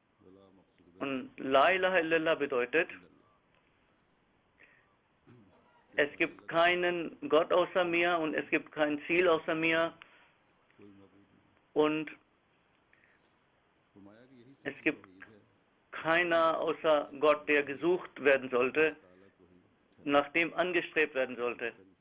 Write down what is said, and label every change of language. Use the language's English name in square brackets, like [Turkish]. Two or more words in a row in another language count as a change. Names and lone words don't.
[German] Und [Arabic] لا إله إلا الله [German] bedeutet, Es gibt keinen Gott außer mir und es gibt kein Ziel außer mir und es gibt keiner außer Gott, der gesucht werden sollte, nach dem angestrebt werden sollte.